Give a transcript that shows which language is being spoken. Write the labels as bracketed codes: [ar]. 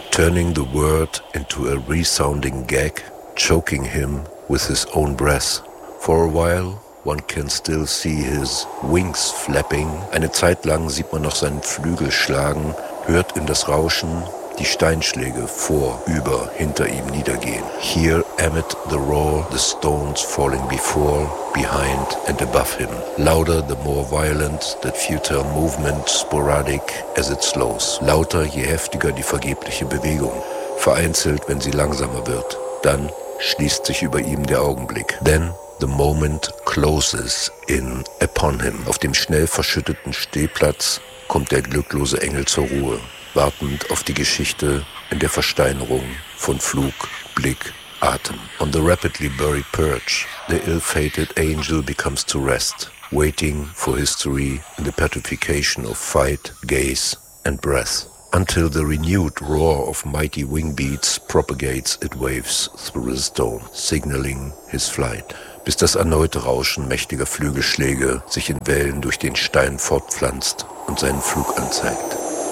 [en] Turning the word into a resounding gag, choking him with his own breath. For a while one can still see his wings flapping. [de] Eine Zeit lang sieht man noch seinen Flügel schlagen, hört in das Rauschen die Steinschläge vor, über, hinter ihm niedergehen. [en] Hear amid the roar the stones falling before, behind and above him. Louder the more violent the futile movement, sporadic as it slows. [de] Lauter je heftiger die vergebliche Bewegung, vereinzelt, wenn sie langsamer wird. Dann schließt sich über ihm der Augenblick. [en] Then the moment closes in upon him. [de] Auf dem schnell verschütteten Stehplatz kommt der glücklose Engel zur Ruhe, wartend auf die Geschichte in der Versteinerung von Flug, Blick, Atem. [en] On the rapidly buried perch, the ill-fated angel becomes to rest, waiting for history in the petrification of fight, gaze and breath, until the renewed roar of mighty wing beats propagates its waves through the stone, signaling his flight. [de] Bis das erneute Rauschen mächtiger Flügelschläge sich in Wellen durch den Stein fortpflanzt und seinen Flug anzeigt.